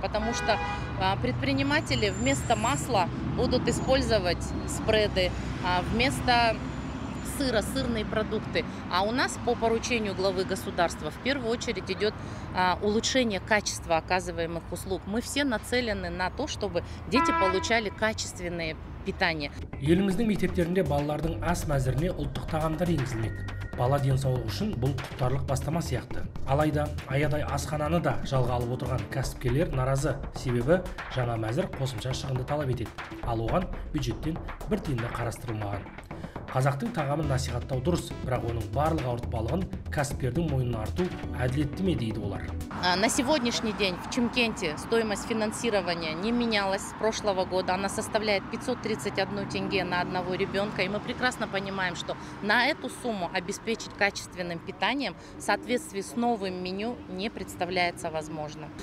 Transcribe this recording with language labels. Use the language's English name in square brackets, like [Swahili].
[Russian] Потому что предприниматели вместо масла будут использовать спреды, вместо сыра, сырные продукты. А у нас по поручению главы государства в первую очередь идет улучшение качества оказываемых услуг. Мы все нацелены на то, чтобы дети получали качественное питание. [Kazakh] Еліміздің мектептерінде балалардың ас мәзіріне ұлттық тағамдар енгізілмек. Бала денсаулығы үшін бұл құптарлық бастама сияқты. Алайда аядай асхананы да жалға алып отырған кәсіпкерлер наразы, себебі жаңа мәзір қосымша шығынды талап етеді. Ал оған бюджеттен бір тиын да қарастырылмаған. Қазақтың тағамын насихаттау дұрыс, бірақ оның барлық ауыртпалығын кәсіпкердің мойнына арту әділетті ме дейді олар. [Russian] На сегодняшний день в Чимкенте стоимость финансирования не менялась с прошлого года. Она составляет 531 тенге на одного ребенка. И мы прекрасно понимаем, что на эту сумму обеспечить качественным питанием в соответствии с новым меню не представляется возможным.